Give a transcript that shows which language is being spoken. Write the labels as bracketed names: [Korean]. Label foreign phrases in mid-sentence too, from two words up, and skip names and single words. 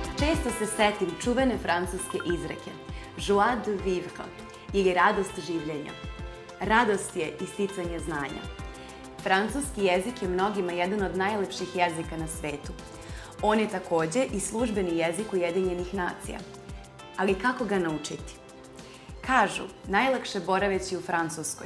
[Serbian] Često se setim čuvene francuske izreke [French] joie de vivre [Serbian] ili radost življenja. Radost je isticanje znanja. Francuski jezik je mnogima jedan od najlepših jezika na svetu. On je takođe i službeni jezik Ujedinjenih nacija. Ali kako ga naučiti? Kažu, najlakše boraveći u Francuskoj.